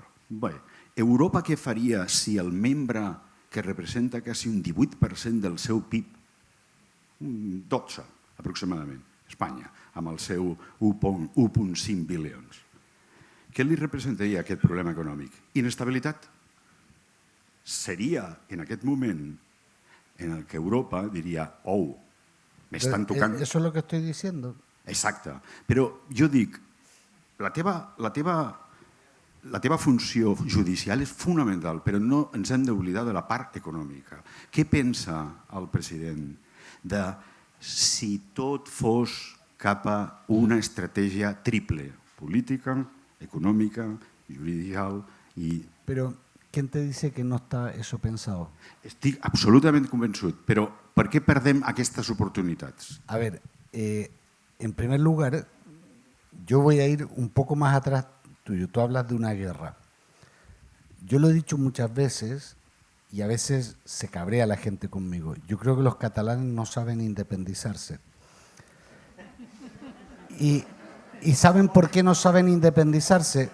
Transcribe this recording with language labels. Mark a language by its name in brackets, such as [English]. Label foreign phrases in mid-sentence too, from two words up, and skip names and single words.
[Catalan] Bé, Europa què faria si el membre que representa quasi un 18% del seu PIB, 12 aproximadament, Espanya, amb el seu 1,5 bilions. Què li representaria aquest problema econòmic? Inestabilitat. Seria en aquest moment en el que Europa diria, [Spanish] me están tocando. Eso es lo que estoy diciendo. [Catalan] Exacte. Però jo dic, la teva funció judicial és fonamental, però no ens hem d'oblidar de la part econòmica. Què pensa el president de si tot fos cap a una estratègia triple, política, econòmica, judicial i... [Spanish] Pero, ¿quién te dice que no está eso pensado? [Catalan] Estic absolutament convençut, però per què perdem aquestes oportunitats? [Spanish] A ver, en primer lugar, yo voy a ir un poco más atrás tuyo. Tú hablas de una guerra. Yo lo he dicho muchas veces y a veces se cabrea la gente conmigo. Yo creo que los catalanes no saben independizarse. ¿Y saben por qué no saben independizarse?